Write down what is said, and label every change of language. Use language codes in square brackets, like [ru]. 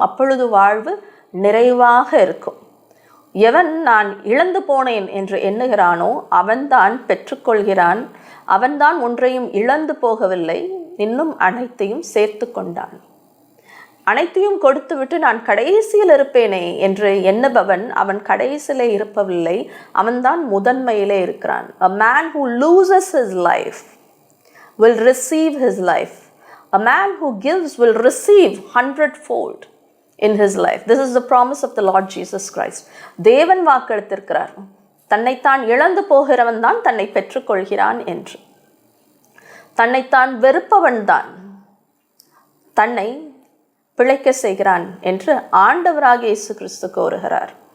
[ta] அப்பொழுது வாழ்வு நிறைவாக இருக்கும். எவன் நான் இழந்து போனேன் என்று எண்ணுகிறானோ அவன்தான் பெற்றுக்கொள்கிறான். அவன்தான் ஒன்றையும் இழந்து போகவில்லை, இன்னும் அனைத்தையும் சேர்த்து கொண்டான். அனைத்தையும் கொடுத்துவிட்டு நான் கடைசியில் இருப்பேனே என்று எண்ணுபவன் அவன் கடைசியிலே இருப்பவில்லை, அவன்தான் முதன்மையிலே இருக்கிறான். [en] A man who loses his life will receive his life. A man who gives will receive 100-fold in his life. This is the promise of the Lord Jesus Christ. [ta] தேவன் வாக்களித்திருக்கிறார், தன்னைத்தான் இழந்து போகிறவன் தான் தன்னை பெற்றுக்கொள்கிறான் என்று. தன்னைத்தான் வெறுப்பவன் தான் தன்னை பிழைக்க செய்கிறான் என்று ஆண்டவராகிய இயேசு கிறிஸ்து கூறுகிறார்.